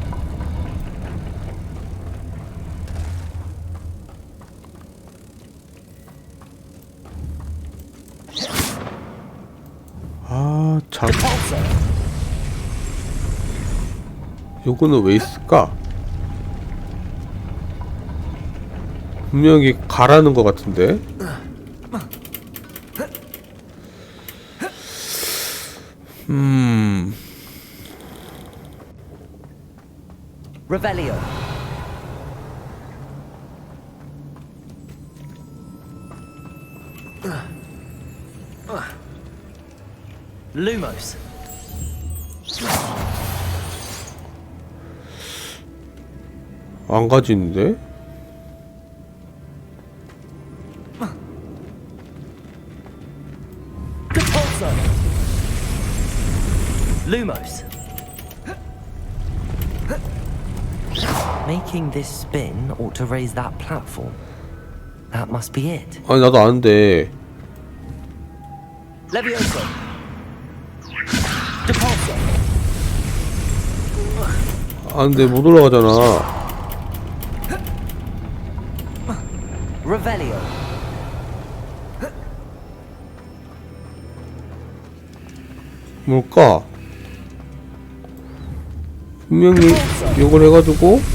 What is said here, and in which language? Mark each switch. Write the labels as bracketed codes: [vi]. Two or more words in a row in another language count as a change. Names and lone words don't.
[ko] 아 참. 요거는 왜 있을까? 분명히 가라는 것 같은데. Revelio. Lumos. 안 가지는데? Lumos. [en] Making this spin ought to raise that platform. That must be it. [ko] 아니 나도 아는데. Levioso. Depulso. 아는데 못 올라가잖아. Revelio. 뭘까? 분명히 이걸 해가지고